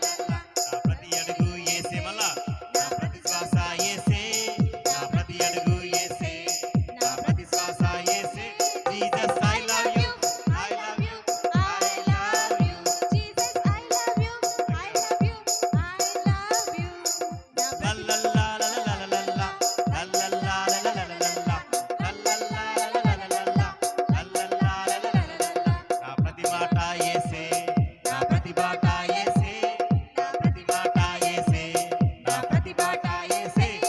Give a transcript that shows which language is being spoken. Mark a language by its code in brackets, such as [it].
[te] నా ప్రతి అడుగు యేసే, మళ్ళా నా ప్రతి శ్వాస యేసే, నా ప్రతి అడుగు యేసే, నా ప్రతి శ్వాస యేసే. [en] Jesus I love you, I love you, I love you, Jesus, I love you, I love you, I love you. లా లా లా లా లా లా లా లా, లా లా లా లా లా లా లా లా, లా లా లా లా లా లా లా లా, లా లా లా లా లా లా లా లా. [te] నా ప్రతి మాట యేసే, నా ప్రతి బాట యేసే, నా ప్రతి మాట యేసే, నా ప్రతి బాట యేసే.